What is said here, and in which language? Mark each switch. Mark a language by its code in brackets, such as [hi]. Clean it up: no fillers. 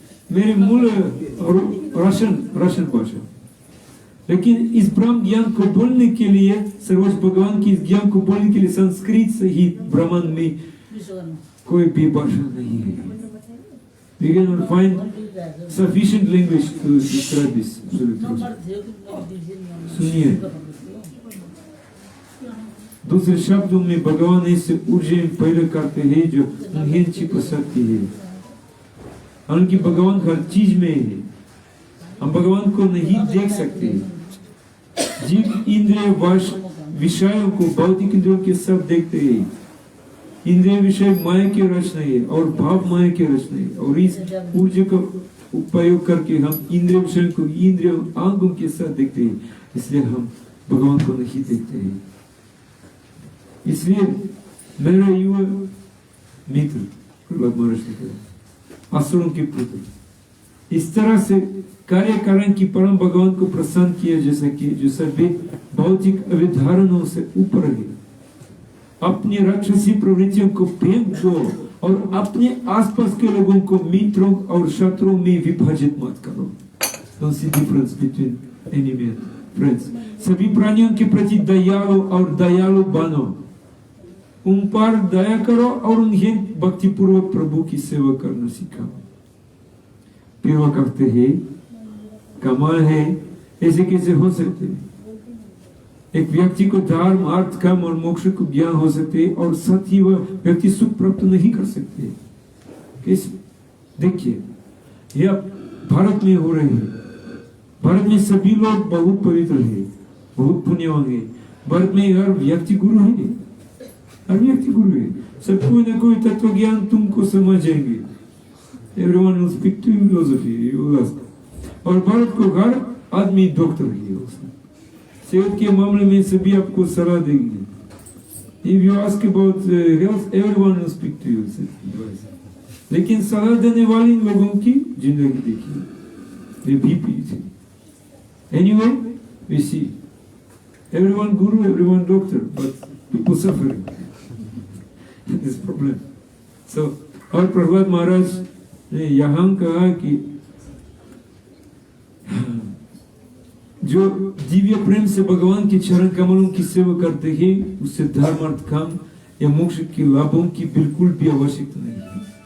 [hi] मेरे मूल रशियन भाषा, लेकिन इस ब्रह्म ज्ञान को बोलने के लिए, सर्वोच्च भगवान की इस ज्ञान को बोलने के लिए संस्कृत सहित ब्रह्मांड में कोई भी भाषा नहीं है। [en] We cannot find sufficient language to describe this absolute truth. [hi] सुनिए, दूसरे शब्दों में भगवान ऐसे ऊर्जा पैदा करते हैं जो उन्हें छिपा सकती है। हालांकि भगवान हर चीज में है, हम भगवान को नहीं देख सकते। जीव इंद्रिय वश विषयों को भौतिक इंद्रियों के साथ देखते हैं। इंद्रिय विषय माया की रचना है और भाव माया की रचना है, और इस ऊर्जा का उपयोग करके हम इंद्रिय विषय को इंद्रिय आंखों के साथ देखते हैं, इसलिए हम भगवान को नहीं देखते हैं। इसलिए मेरा युवा मित्र प्रहलाद महाराज ने कहा, असुरों के पुत्र इस तरह से कार्य कारण की परम भगवान को प्रसन्न किया, जैसा कि जो सभी भौतिक अभिधारणों से ऊपर है। अपनी राक्षसी प्रवृत्तियों को फेंक दो और अपने आसपास के लोगों को मित्रों और शत्रुओं में विभाजित मत करो। [en] Don't see difference between enemy and friends. [hi] सभी प्राणियों के प्रति दयालु और दयालु बनो, उन पर दया करो और उन्हें भक्ति पूर्वक प्रभु की सेवा करना सिखाओ। फिर वह कहते हैं, कमाल है, ऐसे कैसे हो सकते हैं? एक व्यक्ति को धर्म, अर्थ, काम और मोक्ष को ज्ञान हो सकते हैं और साथ ही वह व्यक्ति सुख प्राप्त नहीं कर सकते। कैसे? देखिए, यह भारत में हो रहे हैं। भारत में सभी लोग बहुत पवित्र हैं, बहुत पुण्यवान हैं। भारत में हर व्यक्ति गुरु है, हर व्यक्ति गुरु है। सब कोई ना कोई तत्व ज्ञान तुमको समझेंगे। [en] Everyone will speak to you philosophy, you will ask. [hi] और भारत को हर आदमी डॉक्टर है। सेहत के मामले में सभी आपको सलाह देंगे। [en] If you ask about health, everyone will speak to you. [hi] लेकिन सलाह देने वाले लोगों की जिंदगी देखिए, वे बीपी थे। [en] Anyway, we see everyone guru, everyone doctor, but people suffering. This problem. [hi] So, और प्रहलाद महाराज ने यहाँ कहा कि जो दिव्य प्रेम से भगवान के चरण कमलों की सेवा करते हैं, उससे धर्म, अर्थ, काम या मोक्ष के लाभों की बिल्कुल भी आवश्यकता नहीं है।